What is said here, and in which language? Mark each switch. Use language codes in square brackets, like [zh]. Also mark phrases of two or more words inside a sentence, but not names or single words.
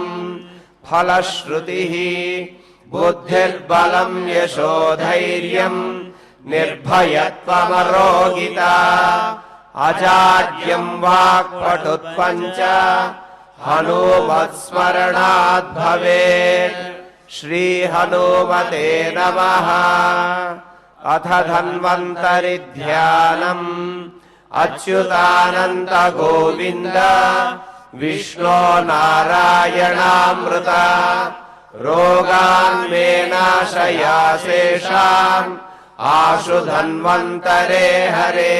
[sa] ఫలశ్రుతిః బుద్ధిర్బలం యశోధైర్యం నిర్భయత్వమరోగితా అజాడ్యం వాక్పటుత్వం చ హనుమత్స్మరణాద్ భవేత్. श्रीहनुमते नमः। अथ धन्वन्तरि ध्यानम्। अच्युतानन्त गोविन्द विष्णो नारायणामृत। रोगान् मे नाशयाशेषान् आशु धन्वन्तरे हरे।